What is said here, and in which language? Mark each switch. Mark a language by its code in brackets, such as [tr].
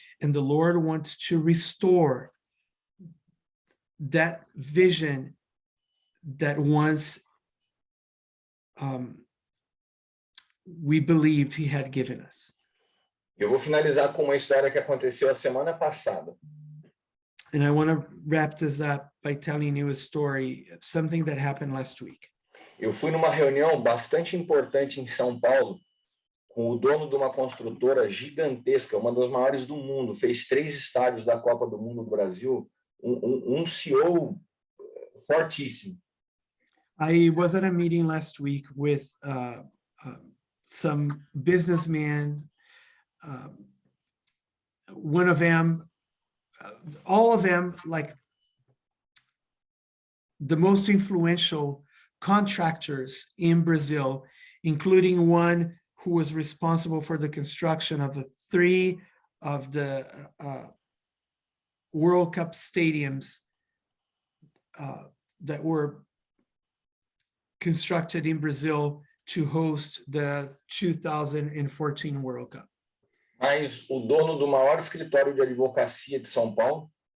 [en] And the Lord wants to restore that vision that once we believed He had given us. [pt] Eu vou finalizar com uma história que aconteceu a semana passada. [en] And I want to wrap this up by telling you a story, something that happened last week. [pt] Eu fui numa reunião bastante importante em São Paulo com o dono de uma construtora gigantesca, uma das maiores do mundo, fez 3 estádios da Copa do Mundo do Brasil, CEO fortíssimo. [en] I was at a meeting last week with some businessmen. One of them, all of them, like the most influential contractors in Brazil, including one who was responsible for the construction of three of the World Cup stadiums that were constructed in Brazil to host the 2014 World Cup. [pt] Mas o dono do maior escritório de advocacia de São Paulo,